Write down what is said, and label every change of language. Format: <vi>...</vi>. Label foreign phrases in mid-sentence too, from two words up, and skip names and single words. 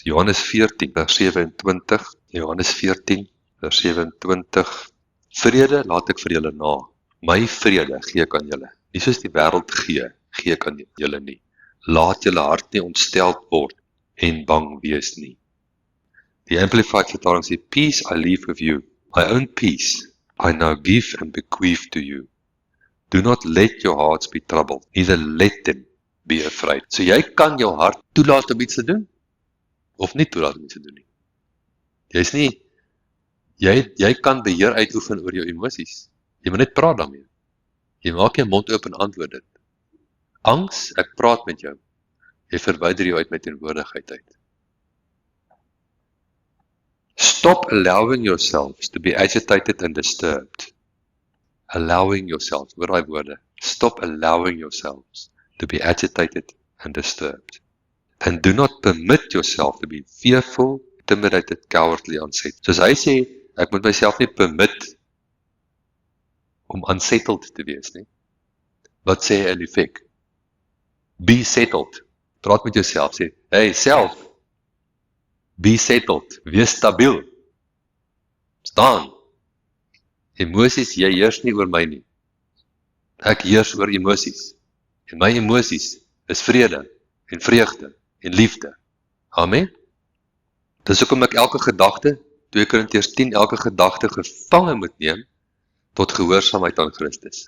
<af>Johannes 14 vers 27, Johannes 14 vers 27, vrede laat ek vir julle na. My vrede gee ek aan julle. Nie soos die wêreld gee ek aan julle nie. Laat julle hart nie ontsteld word en bang wees nie. Die Amplified vertaling sê,</af> <en>peace I leave with you. My own peace I now give and bequeath to you. Do not let your hearts be troubled, neither let them be afraid.</en> <af>So jy kan jou hart toelaat om iets te doen, of nie toelaat om iets te doen nie. Jy's nie, jy kan beheer uitoefen oor jou emosies. Jy moet net praat daarmee. Jy maak jou mond oop en antwoord dit. Angs, ek praat met jou. Jy verwyder jou uit my teenwoordigheid uit.</af> <en>Stop allowing yourselves to be agitated and disturbed. Allowing yourself,</en> <af>hoor daai woorde.</af> <en>Stop allowing yourselves to be agitated and disturbed. And do not permit yourself to be fearful, intimidated, cowardly, unsettled.</en> <af>Soos hy sê, ek moet myself nie permit om unsettled te wees nie. Wat sê hy in effek?</af> <en>Be settled.</en> <af>Praat met jouself, sê, hey self,</af> <en>be settled,</en> <af>wees stabiel. Staan. Emosies, jy heers nie oor my nie. Ek heers oor emosies. En my emosies is vrede en vreugde en liefde. Amen. Dis hoekom ek elke gedagte, 2 Korintiërs 10, elke gedagte gevange moet neem tot gehoorsaamheid aan Christus.</af>